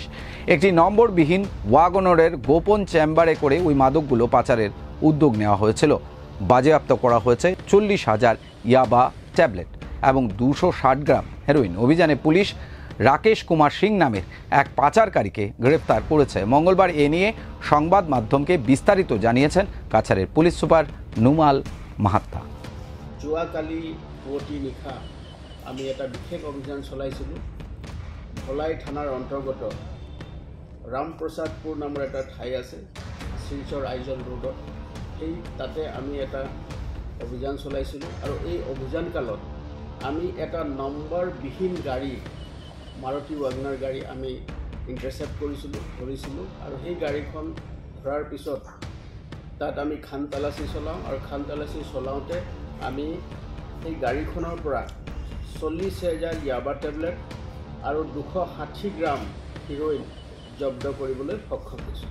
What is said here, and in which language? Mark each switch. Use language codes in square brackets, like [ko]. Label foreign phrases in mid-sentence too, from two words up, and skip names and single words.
[bn] একটি নম্বরবিহীন ওয়াগনরের গোপন চেম্বারে করে ওই মাদকগুলো পাচারের উদ্যোগ নেওয়া হয়েছিল। বাজেয়াপ্ত করা হয়েছে 40,000 ইয়াবা ট্যাবলেট এবং 260 গ্রাম হেরোইন। অভিযানে পুলিশ রাকেশ কুমার সিং নামের এক পাচারকারীকে গ্রেফতার করেছে। মঙ্গলবার এ নিয়ে সংবাদ মাধ্যমকে বিস্তারিত জানিয়েছেন কাছাড়ের পুলিশ সুপার নুমাল মাহাত্তা। [as] যোৱাকালি পুৱতি নিশা আমি এটা বিশেষ অভিযান চলাইছিলোঁ। ধলাই থানাৰ অন্তৰ্গত ৰামপ্ৰসাদপুৰ নামৰ এটা ঠাই আছে শিলচৰ আইজল ৰোডত। সেই তাতে আমি এটা অভিযান চলাইছিলোঁ আৰু এই অভিযান কালত আমি এটা নম্বৰবিহীন গাড়ী মাৰুতি ৱাগনাৰ গাড়ী আমি ইণ্টাৰচেপ্ট ধৰিছিলোঁ আৰু সেই গাড়ীখন ধৰাৰ পিছত তাত আমি খান তালাচী চলাওঁ আৰু খান তালাচী চলাওঁতে আমি সেই গাড়ীখনৰ পৰা 40,000 ইয়াবা টেবলেট আৰু 260 গ্ৰাম হিৰ'ইন জব্দ কৰিবলৈ সক্ষম হৈছোঁ।